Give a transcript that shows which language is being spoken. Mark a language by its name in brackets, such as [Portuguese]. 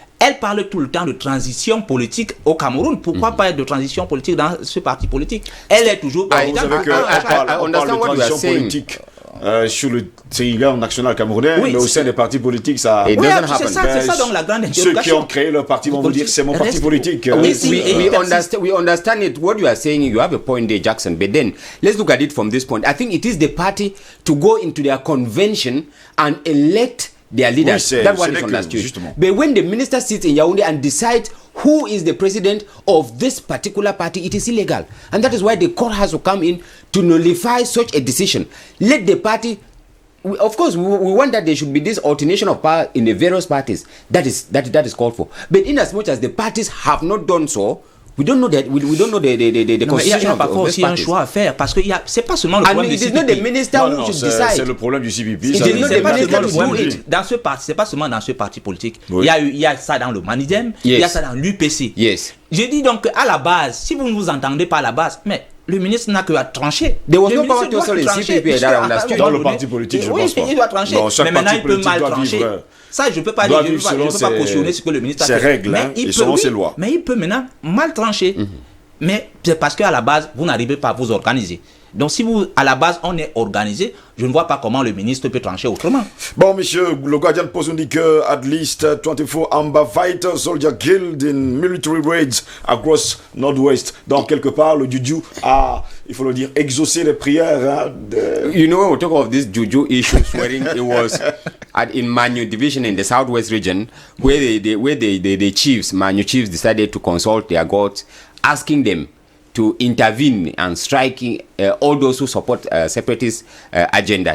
[French] Elle parle tout le temps de transition politique au Cameroun. Pourquoi pas de transition politique dans ce parti politique? Elle est toujours... Vous savez qu'on parle de transition politique sur le territoire national camerounais, mais au sein des partis politiques, ça... c'est ça donc la grande interrogation. Ceux qui ont créé leur parti vont vous dire, c'est mon parti politique. [English] We understand it. What you are saying, you have a point there, Jackson. But then, let's look at it from this point. I think it is the party to go into their convention and elect their leaders. That one is understood. But when the minister sits in Yaoundé and decides who is the president of this particular party, it is illegal. And that is why the court has to come in to nullify such a decision. Let the party... Of course, we want that there should be this alternation of power in the various parties. That is called for. But in as much as the parties have not done so, we don't know that we don't know the constitution. [French] Il y a parfois aussi un choix à faire, parce que c'est pas seulement le problème du CPP. C'est le problème du CPP. Dans ce parti, c'est pas seulement dans ce parti politique. Il y a ça dans le Manidem, il y a ça dans l'UPC. Je dis donc à la base, si vous ne vous entendez pas à la base, mais le ministre n'a que à trancher. [English] There was no power to in CPP [French] dans le parti politique, je pense pas. Il doit trancher. Mais maintenant il peut mal trancher. Ça, je ne peux pas dire, je ne peux pas cautionner ce que le ministre a fait. Ses règles, et selon ses lois. Mais il peut maintenant mal trancher. Mais c'est parce qu'à la base, vous n'arrivez pas à vous organiser. Donc si à la base, on est organisé, je ne vois pas comment le ministre peut trancher autrement. Bon, monsieur, le Guardian Post nous dit que [English] at least 24 Amba fighters soldiers killed in military raids across Northwest. [French] Donc quelque part, le Juju a, il faut le dire, exaucé les prières. [English] You know, we talk of this Juju issue, swearing it was in Manu division in the Southwest region, where the chiefs, Manu chiefs, decided to consult their gods, asking them to intervene and striking all those who support separatist agenda.